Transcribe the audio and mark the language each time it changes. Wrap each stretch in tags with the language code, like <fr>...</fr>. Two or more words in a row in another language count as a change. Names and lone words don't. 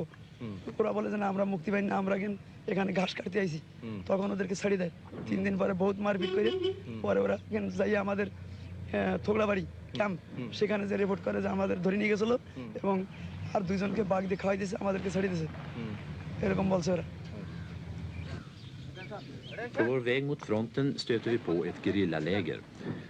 <bn>ওরা বলে যে না আমরা মুক্তিবাহিনী না, আমরা এখানে ঘাস কাটতে আইছি। তখন ওদেরকে ছাড়ি দেয়। 3 দিন পরে বহুত মারপিট করে পরে ওরা এখানে যাই আমাদের থোগলাবাড়ি ক্যাম্প, সেখানে যে রিপোর্ট করে যে আমাদের ধরে নিয়ে গেছিলো এবং আর 2 জনকে বাঘ দিয়ে খাওয়াই দিয়েছে, আমাদেরকে ছাড়িয়ে দিয়েছে, এরকম বলছে ওরা।</bn> <sv>På vår väg mot fronten stöter vi på ett gerillaläger.</sv>